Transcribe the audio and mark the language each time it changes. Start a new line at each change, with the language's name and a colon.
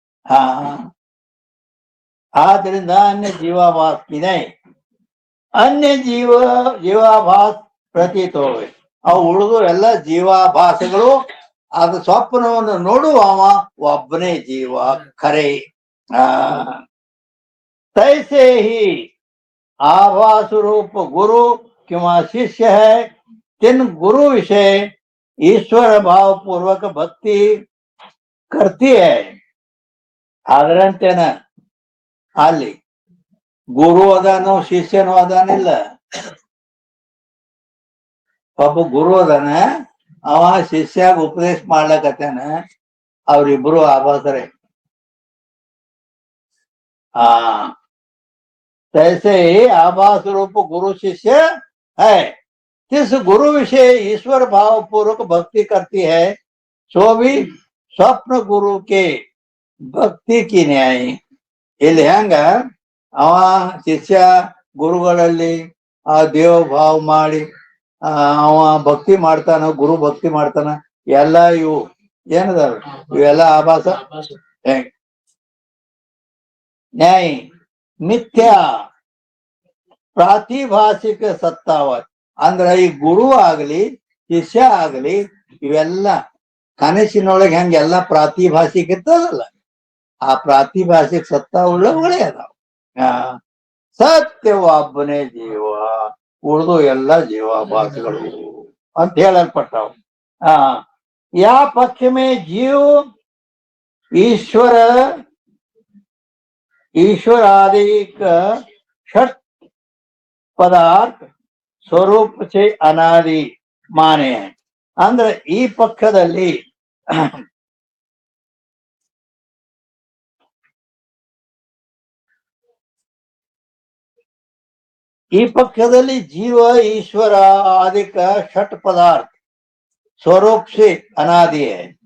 Kannada: ಹಾ ಆದ್ರಿಂದ ಅನ್ಯ ಜೀವಾಭಾಸ ವಿನಯ್ ಅನ್ಯ ಜೀವಾಭಾಸ ಪ್ರತೀತೋ. ಅವು ಉಳಿದು ಎಲ್ಲ ಜೀವಾಭಾಸಗಳು. ಅದು ಸ್ವಪ್ನವನ್ನು ನೋಡುವ ಒಬ್ಬನೇ ಜೀವ ಖರೆ.
Hindi: तैसे ही आभास रूप गुरु किंवा शिष्य है, तिन गुरु विषय ईश्वर भाव पूर्वक भक्ति करती है.
Kannada: ಅದರಂತೆನ ಅಲ್ಲಿ ಗುರು ಅದಾನೋ ಶಿಷ್ಯನೋ ಅದಾನಿಲ್ಲ. ಒಬ್ಬ ಗುರು ಅದಾನ, ಅವ ಶಿಷ್ಯಾಗ ಉಪದೇಶ ಮಾಡ್ಲಕತ್ತಾನ. ಅವ್ರಿಬ್ರು ಆಭಾಸರೇ.
Hindi: तैसे ही आभास रूप गुरु शिष्य है, जिस गुरु विषय ईश्वर भाव पूर्वक भक्ति करती है, सो भी स्वप्न गुरु के भक्ति की न्याय.
Kannada: ಇಲ್ಲಿ ಹೆಂಗ ಅವ ಶಿಷ್ಯ ಗುರುಗಳಲ್ಲಿ ಆ ದೇವ ಭಾವ ಮಾಡಿ ಅವ ಭಕ್ತಿ ಮಾಡ್ತಾನ, ಗುರು ಭಕ್ತಿ ಮಾಡ್ತಾನ. ಎಲ್ಲ ಇವು ಏನದಾರ ಇವೆಲ್ಲ ಆಭಾಸ. ನ್ಯಾಯ ಮಿಥ್ಯಾ ಪ್ರಾತಿಭಾಸಿಕ ಸತ್ತಾವತ್. ಅಂದ್ರ ಈ ಗುರು ಆಗ್ಲಿ ಶಿಷ್ಯ ಆಗ್ಲಿ ಇವೆಲ್ಲ ಕನಸಿನೊಳಗೆ ಹೆಂಗೆಲ್ಲ ಪ್ರಾತಿಭಾಸಿಕ ಇರ್ತದಲ್ಲ, ಆ ಪ್ರಾತಿಭಾಸಿಕ ಸತ್ತ ಉಳ್ಳವುಗಳೇ ಅದಾವ. ಸತ್ಯ ಒಬ್ಬನೇ ಜೀವ, ಉಳಿದು ಎಲ್ಲ ಜೀವಾಭಾಸಗಳು ಅಂತ ಹೇಳಲ್ಪಟ್ಟವು.
Hindi: ಯಾ ಪಕ್ಷ ಮೇ ಜೀವ ईश्वरादि षट पदार्थ स्वरूप से अनादि माने हैं.
Kannada: ಅಂದ್ರೆ ಈ ಪಕ್ಷದಲ್ಲಿ ಜೀವ ಈಶ್ವರ ಆದಿಕ ಷಟ್ ಪದಾರ್ಥ ಸ್ವರೂಪ
Hindi: से अनादि है.